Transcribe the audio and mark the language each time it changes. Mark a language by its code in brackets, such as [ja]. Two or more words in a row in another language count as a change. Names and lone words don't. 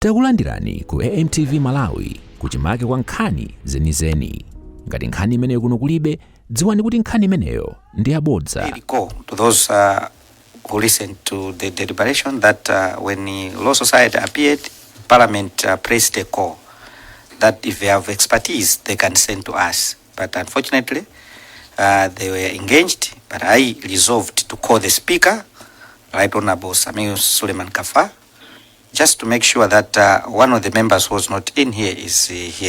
[ny] Takulandirani ku AMTV Malawi kuchimake kwa nkhani zenizeni. Ngati nkhani imeneyo kuno kulibe, dziwani kuti nkhani imeneyo ndi yabodza. [en] To those who listened to the deliberation that when Law Society appeared, Parliament pressed a call that if they have expertise, they can send to us. But unfortunately, they were engaged, but I resolved to call the Speaker, Right Honorable Samir Suleiman Kafa, just to make sure that one of the members who was not in here is here.